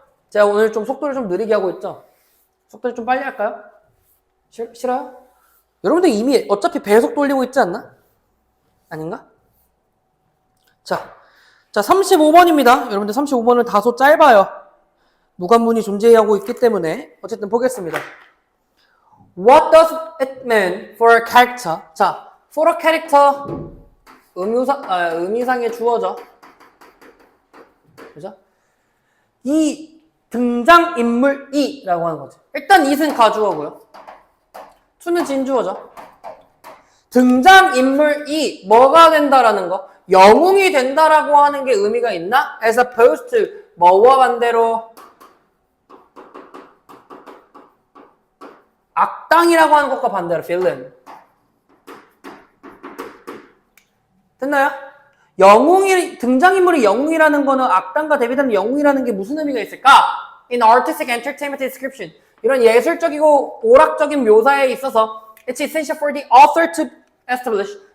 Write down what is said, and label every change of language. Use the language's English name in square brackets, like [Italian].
[Korean] 제가 오늘 좀 속도를 좀 느리게 하고 있죠? 속도를 좀 빨리 할까요? 싫어요? 여러분들 이미 어차피 배속 돌리고 있지 않나? 아닌가? 자, 35번입니다. 여러분들 35번은 다소 짧아요. 무관문이 존재하고 있기 때문에 어쨌든 보겠습니다. [English] What does it mean for a character? [Korean] 자, [English] for a character [Korean] 의미상의 주어죠. 그죠? 이 등장인물이라고 하는 거지. 일단 it은 가주어고요. to는 진주어죠. 등장인물이 뭐가 된다라는 거? 영웅이 된다라고 하는 게 의미가 있나? [English] as opposed to [Korean] 뭐와 반대로? 악당이라고 하는 것과 반대로 villain. 됐나요? 등장인물이 영웅이라는 거는 악당과 대비되는 영웅이라는 게 무슨 의미가 있을까? [English] In artistic entertainment description. [Korean] 이런 예술적이고 오락적인 묘사에 있어서 [English] it's essential for the author to establish.